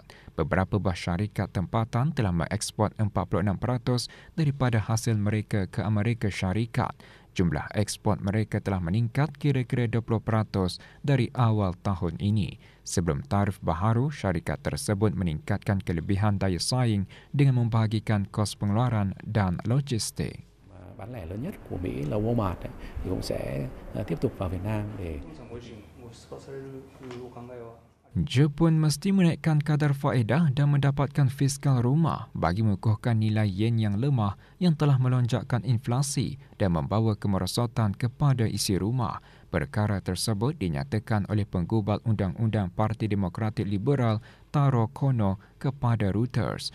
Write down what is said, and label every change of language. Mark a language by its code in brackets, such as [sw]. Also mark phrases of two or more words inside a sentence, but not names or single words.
[ms] Beberapa bah syarikat tempatan telah mengekspor 46% daripada hasil mereka ke Amerika Syarikat. Jumlah ekspor mereka telah meningkat kira-kira 20% dari awal tahun ini. Sebelum tarif baharu, syarikat tersebut meningkatkan kelebihan daya saing dengan membahagikan kos pengeluaran dan logistik. [vi] Bán lẻ lớn nhất của Mỹ là Walmart thì cũng sẽ tiếp tục vào Việt Nam để [ms] Jepun mesti menaikkan kadar faedah dan mendapatkan fiskal rumah bagi mengukuhkan nilai yen yang lemah yang telah melonjakkan inflasi dan membawa kemerosotan kepada isi rumah. Perkara tersebut dinyatakan oleh penggubal Undang-Undang Parti Demokratik Liberal Taro Kono kepada Reuters.